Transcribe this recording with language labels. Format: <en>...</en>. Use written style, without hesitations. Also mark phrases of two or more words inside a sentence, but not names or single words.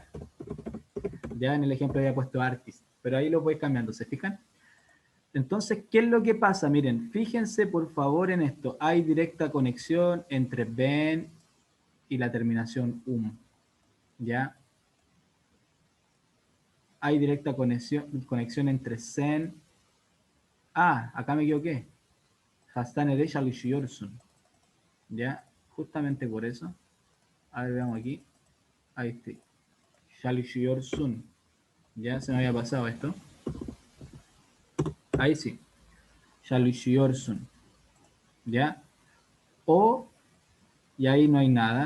<es>Ya en el ejemplo había puesto artist, pero ahí lo voy cambiando, ¿se fijan? Entonces, ¿qué es lo que pasa? Miren, fíjense por favor en esto. Hay directa conexión entre ben y la terminación ¿ya? Hay directa conexión entre sen. Ah, acá me equivoqué.</es> <tr>Hastanede çalışıyorsun.</tr> <es>¿Ya? Justamente por eso. A ver, veamos aquí. Ahí está.</es> <tr>Çalışıyorsun.</tr> <es>Ya se me había pasado esto. Ahí sí. Çalışıyorsun. ¿Ya? O, y ahí no hay nada.</es>